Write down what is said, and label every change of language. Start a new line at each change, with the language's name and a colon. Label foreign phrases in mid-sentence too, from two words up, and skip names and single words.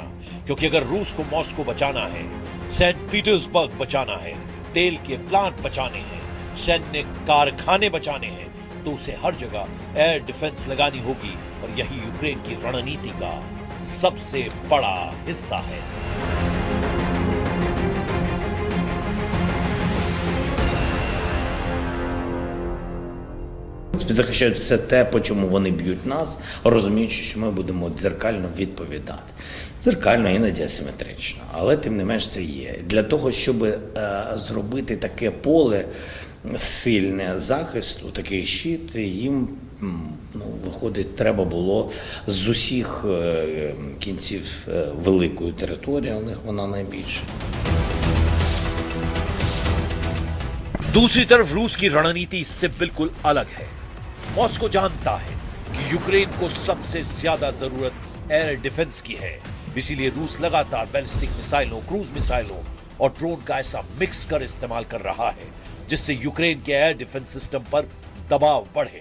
Hindi: क्योंकि अगर रूस को मॉस्को बचाना है, सेंट पीटर्सबर्ग बचाना है, तेल के प्लांट बचाने हैं, सैन्य कारखाने बचाने हैं, तो उसे हर जगह
English: air defense
Hindi: लगानी होगी और यही यूक्रेन की रणनीति का सबसे बड़ा हिस्सा है।
Ukrainian: Захищають все те, по чому вони б'ють нас, розуміючи, що ми будемо дзеркально відповідати. Дзеркально, іноді асиметрично, але тим не менш це є. Для того, щоб зробити таке поле сильне захисту, такий щит, їм, виходить, треба було з усіх кінців великої території, у них вона найбільша.
Hindi: दूसरी तरफ रूस की रणनीति इससे बिल्कुल अलग है। मॉस्को जानता है कि यूक्रेन को सबसे ज्यादा जरूरत
English: air defense
Hindi: की है। इसीलिए रूस लगातार बैलिस्टिक मिसाइलों, क्रूज मिसाइलों और ड्रोन का ऐसा मिक्स कर इस्तेमाल कर रहा है जिससे यूक्रेन के
English: air defense system
Hindi: पर दबाव बढ़े।